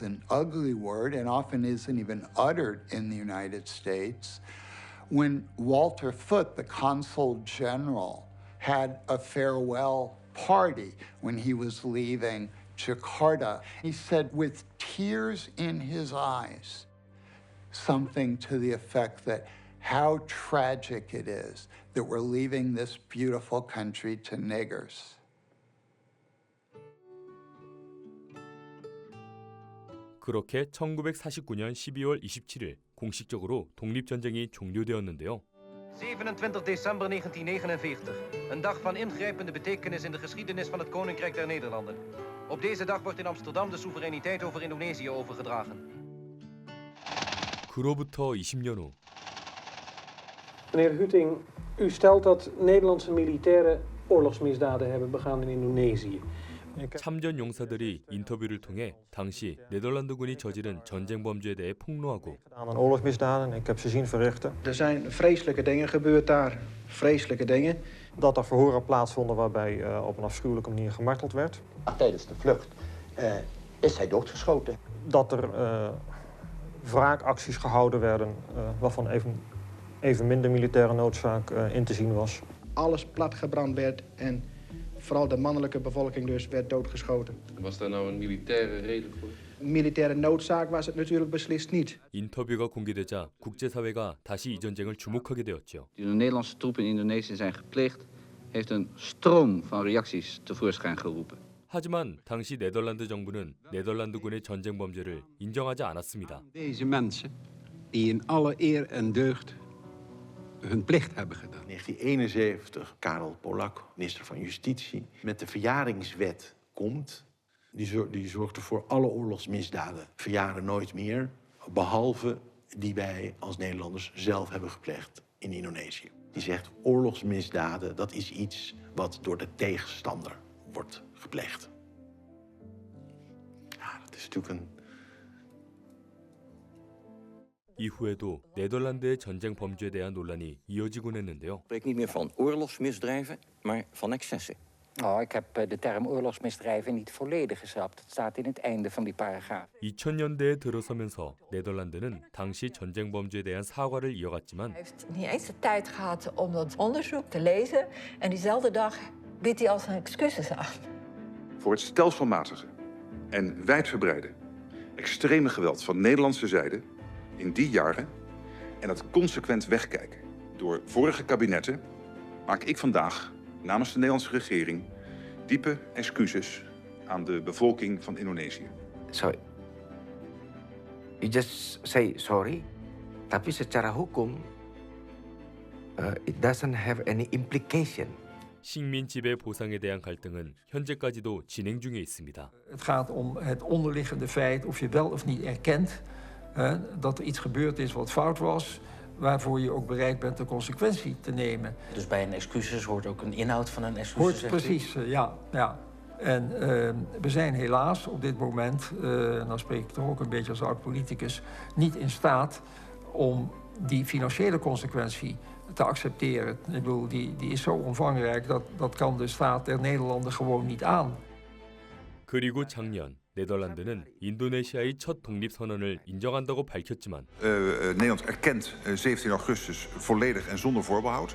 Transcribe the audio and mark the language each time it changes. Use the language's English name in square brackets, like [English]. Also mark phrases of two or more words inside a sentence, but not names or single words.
[English] an ugly word and often isn't even uttered in the United States, when Walter Foote, the consul general, had a farewell party when he was leaving Jakarta, he said with tears in his eyes, something to the effect that how tragic it is that we're leaving this beautiful country to niggers. [Korean] 그렇게 1949년 12월 27일 공식적으로 독립전쟁이 종료되었는데요. [Dutch] 27 december 1949. Een dag van ingrijpende betekenis in de geschiedenis van het Koninkrijk der Nederlanden. Op deze dag wordt in Amsterdam de soevereiniteit over Indonesië overgedragen. [Korean] 그로부터 20년 후 [Dutch] Meneer Huting, u stelt dat Nederlandse militairen oorlogsmisdaden hebben begaan in Indonesië. [Korean] 참전 용사들이 인터뷰를 통해 당시 네덜란드군이 저지른 전쟁 범죄에 대해 폭로하고 [Dutch] Aan oorlogsmisdaden, ik heb ze zien verrichten. Er zijn vreselijke dingen gebeurd daar. Vreselijke dingen. Dat er verhoren plaatsvonden waarbij op een afschuwelijke manier gemarteld werd. Tijdens de vlucht is hij doodgeschoten. Dat er wraakacties gehouden werden waarvan even minder militaire noodzaak in te zien was. Alles platgebrand werd en vooral de mannelijke bevolking dus werd doodgeschoten. Was daar nou een militaire reden voor? Militaire noodzaak was het natuurlijk beslist niet. [Korean] 인터뷰가 공개되자 국제사회가 다시 이 전쟁을 주목하게 되었죠. [Dutch] Die de Nederlandse troepen in Indonesië zijn gepleegd, heeft een stroom van reacties tevoorschijn geroepen. [Korean] 하지만 당시 네덜란드 정부는 네덜란드군의 전쟁 범죄를 인정하지 않았습니다. [Dutch] Deze mensen die in alle eer en deugd hun plicht hebben gedaan. In 1971, Karel Polak, minister van Justitie, met de verjaringswet komt. Die zorgt ervoor alle oorlogsmisdaden verjaren nooit meer, behalve die wij als Nederlanders zelf hebben gepleegd in Indonesië. Die zegt oorlogsmisdaden, dat is iets wat door de tegenstander wordt gepleegd. Ja, dat is natuurlijk een... [Korean] 이후에도 네덜란드의 전쟁 범죄에 대한 논란이 이어지곤 했는데요. [Dutch] Ik spreek niet meer van oorlogsmisdrijven, maar van excessen. Oh, ik heb de term oorlogsmisdrijven niet volledig geschrapt. Het staat in het einde van die paragraaf. [Korean] 2000년대에 들어서면서 네덜란드는 당시 전쟁 범죄에 대한 사과를 이어갔지만 [Dutch] Hij heeft niet eens de tijd gehad om dat onderzoek te lezen. En diezelfde dag biedt hij al zijn excuses aan. Voor het stelselmatige en wijdverbreide extreme geweld van Nederlandse zijde in die jaren en het consequent wegkijken door vorige kabinetten maak ik vandaag namens de Nederlandse regering diepe excuses aan de bevolking van Indonesië. [English] Sorry. You just say sorry, [Indonesian] tapi secara hukum [English] it doesn't have any implication. [Korean] 식민 지배 보상에 대한 갈등은 현재까지도 진행 중에 있습니다. [Dutch] Het gaat om het onderliggende feit of je wel of niet erkent dat er iets gebeurd is wat fout was, waarvoor je ook bereid bent de consequentie te nemen. Dus bij een excuses hoort ook een inhoud van een excuses? Hoort precies, ja. En we zijn helaas op dit moment, nou spreek ik toch ook een beetje als oud-politicus, niet in staat om die financiële consequentie te accepteren. Ik bedoel, die is zo omvangrijk dat kan de staat der Nederlanden gewoon niet aan. [Korean] 그리고 작년 네덜란드는 인도네시아의 첫 독립선언을 인정한다고 밝혔지만 [Dutch] Nederland erkent 17 augustus volledig en zonder voorbehoud.